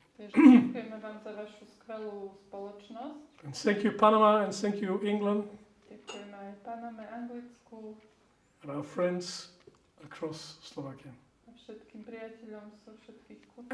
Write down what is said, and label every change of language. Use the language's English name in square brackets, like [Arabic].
[Slovak] Takže ďakujeme vám za vašu skvelú spoločnosť. [English] And thank you, Panama, and thank you, England, [Slovak] Ďakujeme aj Paname, Anglicku [English] and our friends across Slovakia. [Slovak] a všetkým priateľom zo všetkých kútov.